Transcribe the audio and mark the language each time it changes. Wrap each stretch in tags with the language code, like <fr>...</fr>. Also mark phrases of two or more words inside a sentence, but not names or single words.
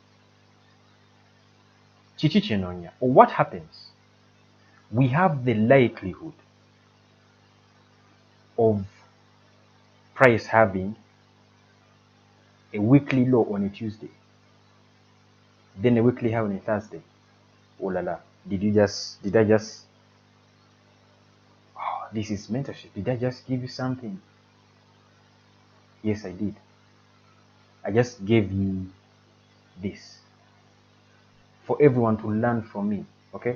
<en>Chichi chenonya. Or what happens? We have the likelihood of price having a weekly low on a Tuesday, then a weekly high on a Thursday. Oh la la. Did I just, oh, this is mentorship. Did I just give you something? Yes, I did. I just gave you this for everyone to learn from me, okay?</en>